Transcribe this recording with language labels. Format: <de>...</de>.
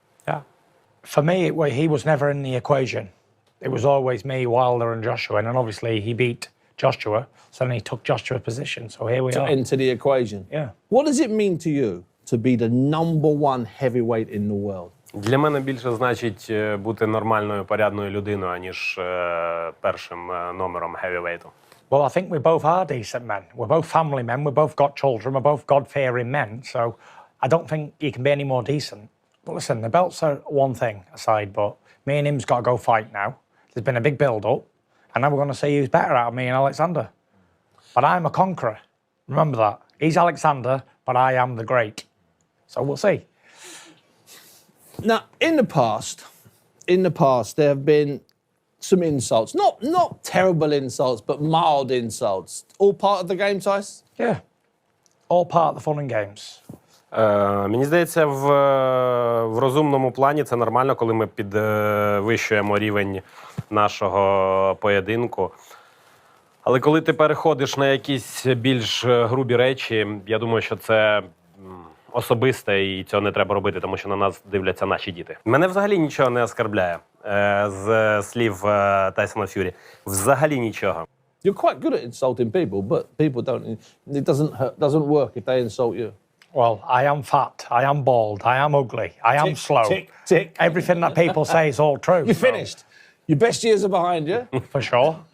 <en>Yeah. For me, he was never in the equation. It was always me, Wilder and Joshua, and obviously he beat Joshua, so then he took Joshua's position, so here we are. To enter the equation. Yeah. What does it mean to you to be the #1 heavyweight in the world?</en> <uk>Для мене більше значить бути нормальною, порядною людиною, аніж першим номером heavyweight.</uk> <en>Well, I think we both are decent men. We're both family men. We've both got children. We're both God-fearing men. So I don't think you can be any more decent. But listen, the belts are one thing aside, but me and him's got to go fight now. There's been a big build-up, and now we're going to see who's better out of me and Oleksandr. But I'm a conqueror. Remember that. He's Oleksandr, but I am the great. So we'll see. Now, in the past, there have been some insults. Not terrible insults, but mild insults. All part of the game, Tyson? Yeah. All part of the fun and games.</en> <uk>Мені здається, в розумному плані це нормально, коли ми підвищуємо рівень нашого поєдинку. Але коли ти переходиш на якісь більш грубі речі, я думаю, що це особисте і цього не треба робити, тому що на нас дивляться наші діти. Мене взагалі нічого не оскарбляє з слів Тайсона Ф'юрі. Взагалі нічого.</uk> <en>You're quite good at insulting people, but people don't. It doesn't work if they insult you. Well, I am fat, I am bald, I am ugly, I am slow. Tick. Everything that people say is all true. You're finished. Your best years are behind you. For sure.</en>